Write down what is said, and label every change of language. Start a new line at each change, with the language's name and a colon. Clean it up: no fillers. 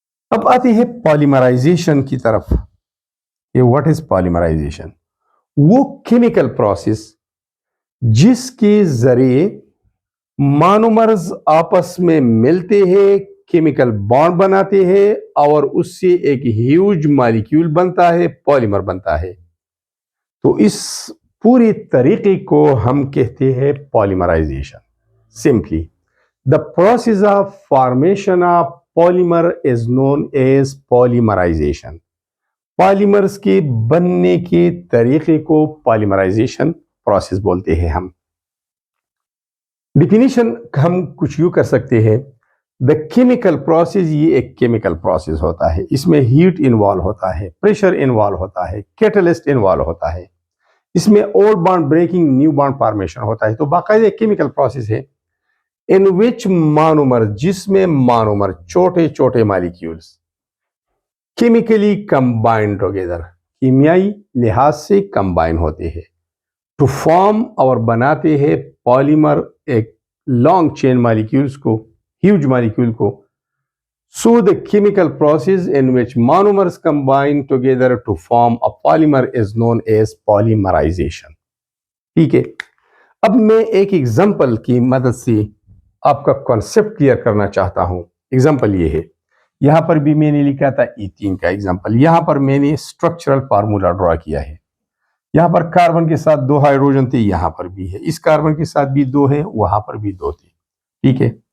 Urdu: اب آتے ہیں پالیمرائزیشن کی طرف. یہ
English: What is polymerization?
Urdu: وہ کیمیکل پروسیس جس کے ذریعے مانومرز آپس میں ملتے ہیں, کیمیکل بانڈ بناتے ہیں اور اس سے ایک ہیوج مالیکیول بنتا ہے, پالیمر بنتا ہے. تو اس پوری طریقے کو ہم کہتے ہیں پالیمرائزیشن. Simply
English: the process of formation of polymer is known as polymerization.
Urdu: پالیمرز کے بننے کے طریقے کو پالیمرائزیشن پروسیس بولتے ہیں ہم. ڈیفینیشن ہم کچھ یوں کر سکتے ہیں. دا کیمیکل پروسیس, یہ ایک کیمیکل پروسیس ہوتا ہے, اس میں ہیٹ انوالو ہوتا ہے, پریشر انوالو ہوتا ہے, کیٹلسٹ انوالو ہوتا ہے, اس میں old bond breaking new bond formation ہوتا ہے. تو باقاعدہ کیمیکل پروسیس ہے
English: in which monomer,
Urdu: جس میں مانومر چھوٹے چھوٹے مالیکیولز کیمیکلی
English: combined together,
Urdu: کیمیائی لحاظ سے کمبائن ہوتے ہیں ٹو فارم اور بناتے ہیں پالیمر, ایک لانگ چین مالیکیولز کو, ہیوج مالیکیول کو.
English: So the chemical process in which monomers combine together to form a polymer is known as polymerization.
Urdu: ٹھیک ہے. اب میں ایک ایگزامپل کی مدد سے آپ کا کانسیپٹ کلیئر کرنا چاہتا ہوں. ایگزامپل یہ ہے, یہاں پر بھی میں نے لکھا تھا ایتھین کا ایگزامپل, یہاں پر میں نے اسٹرکچرل فارمولا ڈرا کیا ہے. یہاں پر کاربن کے ساتھ 2 ہائیڈروجن تھے, یہاں پر بھی ہے, اس کاربن کے ساتھ بھی 2 ہے, وہاں پر بھی 2 تھے. ٹھیک ہے.